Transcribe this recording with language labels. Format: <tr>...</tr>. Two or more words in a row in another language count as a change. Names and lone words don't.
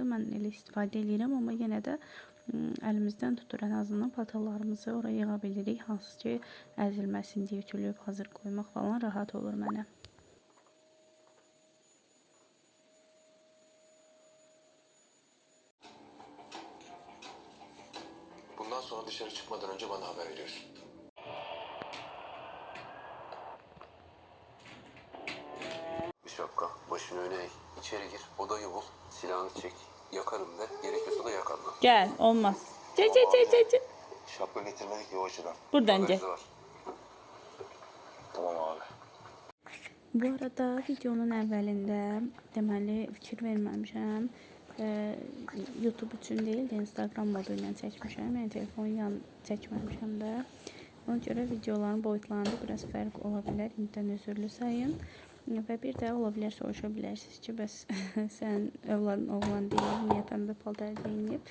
<az>Mən elə istifadə edirəm, amma yenə də əlimizdən tutur, ən azından paltarlarımızı oraya yığa bilirik. Hansı ki, əzilməsin deyə ütülüb hazır qoymaq falan rahat olur mənə.</az> <tr>Bundan sonra dışarı çıkmadan önce bana haber veriyorsun. Bir şapka, başını öne eğ, içeri gir, odayı bul, silahını çek, yakarım de, gerekiyorsa da yakarım. Gel, olmaz. Çek. Şapka getirmedik ya o açıdan. Buradan gel. Haberiniz var. Tamam abi.</tr> <az>Bu arada videonun əvvəlində deməli fikir verməmişəm. YouTube üçün deyil də Instagram modu ilə çəkmişəm. Yəni telefonu çəkməmişəm də. Ona görə videoların boyutlarında biraz fərq ola bilər. İndidən üzrlü sayın. Və bir də ola bilər soruşa bilərsiniz ki, bəs sən oğlan deyil, niyə pəmbə paltar geyinib?</az>